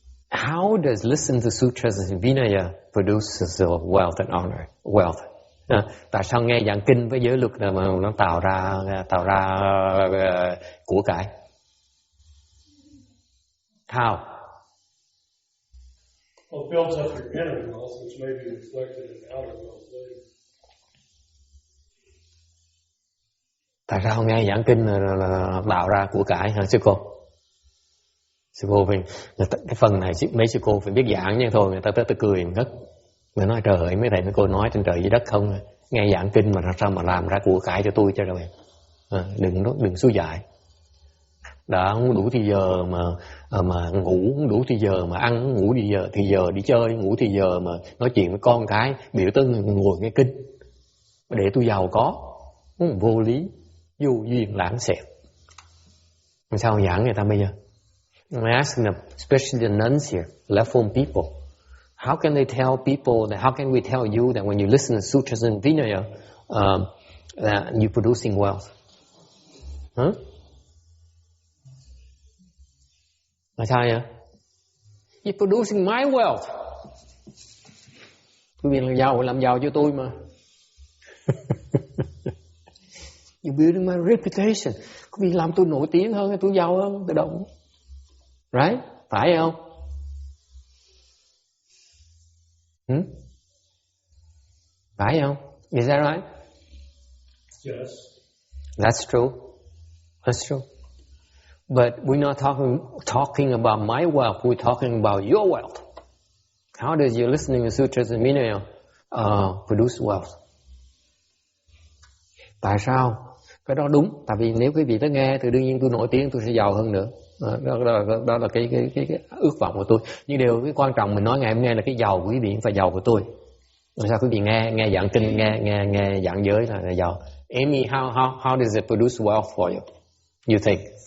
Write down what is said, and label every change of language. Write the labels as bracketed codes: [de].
[en] How does listen to sutras and Vinaya produces wealth and honor? Wealth. [vi] Tại sao nghe giảng kinh với giới luật mà nó tạo ra của cải? [en] How? Well, it builds up your inner wealth, which may be reflected in outer wealth later. [vi] Tại sao nghe giảng kinh là tạo ra của cải hả sư cô? Sư cô phải cái phần này mấy sư cô phải biết giảng nha, thôi người ta tới cười ngất. Người nói trời ơi, mấy thầy mấy cô nói trên trời dưới đất không, nghe giảng kinh mà sao mà làm ra của cải cho tôi cho rồi. Đừng xúi dại. Đã không đủ thì giờ mà ngủ, không đủ thì giờ mà ăn, ngủ thì giờ đi chơi, ngủ thì giờ mà nói chuyện với con cái, biểu tới ngồi nghe kinh để tôi giàu có. Vô lý, vô duyên lãng xẹt. Làm sao giảng người ta bây giờ? [en] I'm asking them, especially the nuns here, left-form people, how can they tell people that? How can we tell you that when you listen to sutras and Vinaya, that you're producing wealth? Huh? [vi] Là sao vậy? [en] You're producing my wealth. [vi] Quý vị làm giàu cho tôi mà. [en] You're building my reputation. [vi] Quý vị làm tôi nổi tiếng hơn, tôi giàu hơn, tự động. [en] Right? [vi] Phải không? Phải không? [en] Is that right? Yes. That's true. That's true. But we're not talking about my wealth. We're talking about your wealth. How does your listening to sutras and Vinaya produce wealth? [vi] Tại sao? Cái đó đúng. Tại vì nếu quý vị tới nghe thì đương nhiên tôi nổi tiếng, tôi sẽ giàu hơn nữa. Đó là cái ước vọng của tôi. Nhưng điều cái quan trọng mình nói ngày hôm nay là cái giàu của quý vị phải giàu của tôi. Làm sao quý vị nghe giảng kinh, nghe giảng giới là giàu. [en] Amy, how does it produce wealth for you? You think?